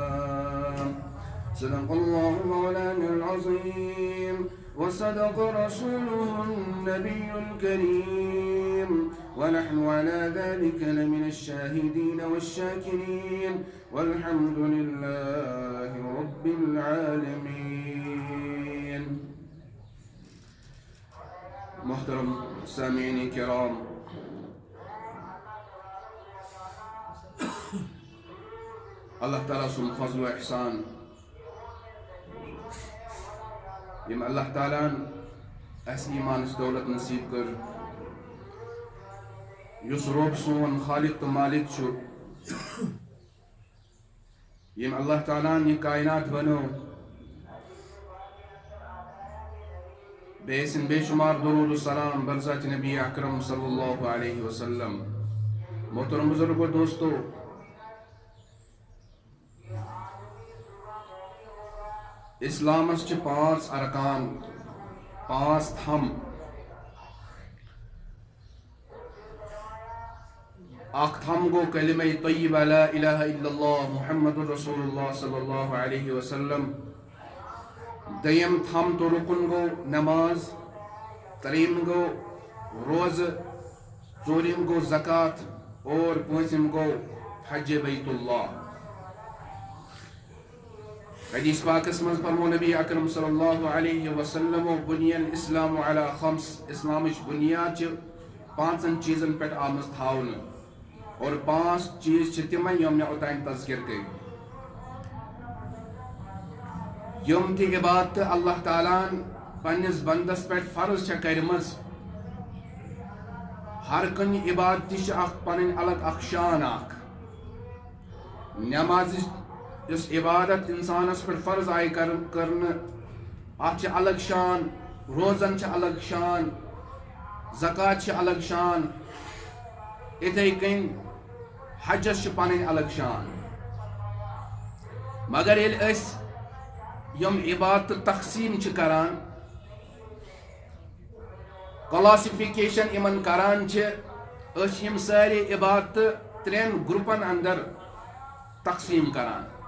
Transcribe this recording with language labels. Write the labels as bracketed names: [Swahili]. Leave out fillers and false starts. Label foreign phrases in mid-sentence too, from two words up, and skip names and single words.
[Arabic] صدق الله مولانا العظيم وصدق رسوله النبي الكريم ونحن على ذلك لمن الشاهدين والشاكرين والحمد لله رب العالمين. [Kashmiri] محترم سامعین کرام، اللہ تعالیٰ سن فضل و احسان یم اللہ تعالیٰ اس ایمان اس دولت نصیب کر یس رب سون خالق تو مالک چھو یم اللہ تعالیٰ یہ کائنات بنو بے سن بے شمار درود و سلام برزات نبی اکرم [Arabic] صلی اللہ علیہ وسلم. [Kashmiri] محترم بزرگ و دوستو، اسلامس چھ 5 ارکان، 5 تھم. اخ تھم گو کلمہ طیبہ [Arabic] لا الہ الا اللہ محمد رسول اللہ صلی اللہ علیہ وسلم. [Kashmiri] دیم تھم تو رکن گو نماز، تریم گو روز، ژورم گو زکوٰۃ اور پانچم گو حج بیت اللہ. حدیث پاکس من فرمو نبی اکرم [Arabic] صلی اللہ علیہ وسلم بنی الاسلام علی [Kashmiri] 5. اسلامش بنیاد چھ 5 چیزن پہ آمز تھاون اور 5 چیز چھ تم یم مے اوتان تذکر گئی. یم تہ عبادت اللہ تعالیٰ پنس بندس پہ فرض چھ کرمز. ہر کن عبادت چھ اخ پن الگ اخ شان اخ. نماز یس عبادت انسانس پہ فرض آئی کرنے ات الگ شان، روزن الگ شان، زکات الگ شان، اتھے کن حجس پن الگ شان. مگر یل اس یم عبادت تقسیم کران، کلاسفکیشن امن کران اس یم ساری عبادت 3 گروپن اندر تقسیم کران.